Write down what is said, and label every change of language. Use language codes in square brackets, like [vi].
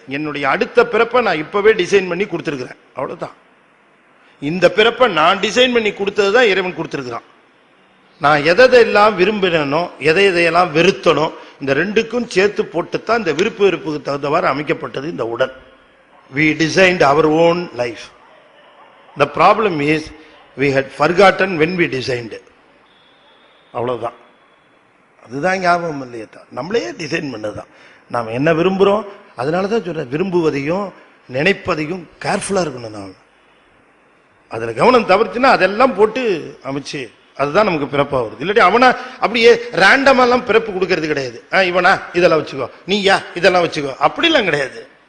[ta] என்னுடைய அடுத்த பிறப்பை நான் இப்பவே டிசைன் பண்ணி கொடுத்திருக்கிறேன், அவ்வளவுதான். இந்த பிறப்பை நான் டிசைன் பண்ணி கொடுத்ததுதான் இறைவன் கொடுத்திருக்கிறான். நான் எதையெல்லாம் விரும்பினோ எதையெல்லாம் வெறுத்தனோ இந்த ரெண்டுக்கும் சேர்த்து போட்டுத்தான் இந்த விருப்பு வெறுப்புக்கு தகுந்தவாறு அமைக்கப்பட்டது இந்த உடல். [en] We designed our own life. The problem is we had forgotten when we designed. [ta] அவ்வளவுதான். அதுதான் ஞாபகம் இல்லையே, நம்மளே டிசைன் பண்ணதுதான். நாம் என்ன விரும்புறோம், அதனாலதான் சொல்ற விரும்புவதையும் நினைப்பதையும் கேர்ஃபுல்லா இருக்கணும். நாம் அதுல கவனம் தவிர்த்துனா அதெல்லாம் போட்டு அமைச்சு அதுதான் நமக்கு பிறப்பா வருது. இல்லாட்டி அவனா அப்படியே ரேண்டமா எல்லாம் பிறப்பு கொடுக்கறது கிடையாது. இவனா இதெல்லாம் வச்சுக்கோ, நீயா இதெல்லாம் வச்சுக்கோ, அப்படிலாம் கிடையாது.